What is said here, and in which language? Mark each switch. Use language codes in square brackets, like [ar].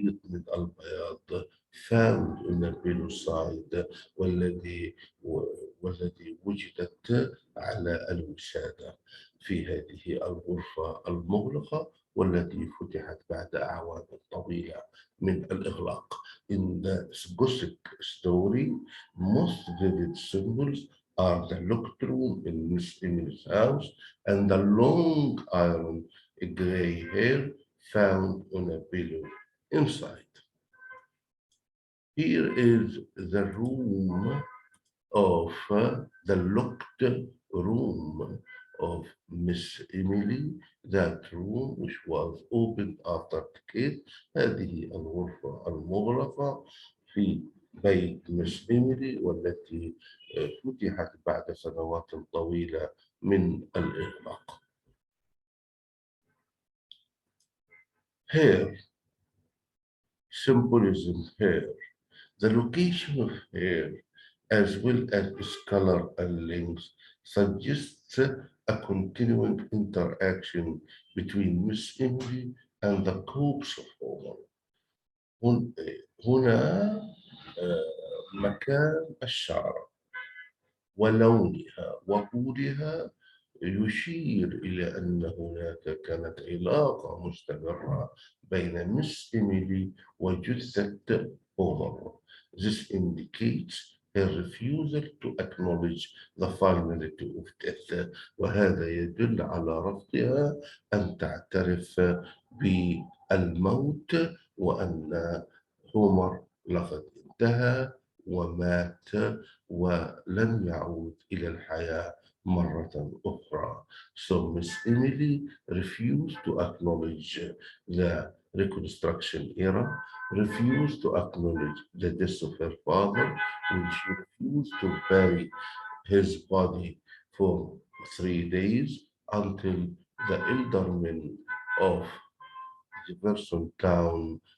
[ar] من البياض [en] found in the Paleoside، [ar] والذي وجدت على الوسادة في هذه الغرفة المغلقة والتي فتحت بعد أعوام طويلة من الإغلاق. [en] In the Gothic story, most vivid symbols are the locked room in Miss Emily's house and the long iron gray hair found on a pillow inside. Here is the room of the locked room of Miss Emily, that room which was opened after decade. [ar] هذه الغرفة المغلقة في بيت مس إيميلي والتي فتحت بعد سنوات طويلة من الإغلاق. [en] Hair, symbolism hair. The location of hair, as well as its color and length, suggests a continuing interaction between Miss Emily and the corpse of Homer. [ar] هنا مكان الشعر ولونها وطولها يشير إلى أن هناك كانت علاقة مستمرة بين مس إيميلي وجثة هومر. [en] This indicates her refusal to acknowledge the finality of death، [ar] وهذا يدل على رفضها أن تعترف بالموت وأن هومر لقد انتهى ومات ولن يعود إلى الحياة مرة أخرى. [en] So Miss Emily refused to acknowledge the Reconstruction era, refused to acknowledge the death of her father, and she refused to bury his body for 3 days until the eldermen of Jefferson Town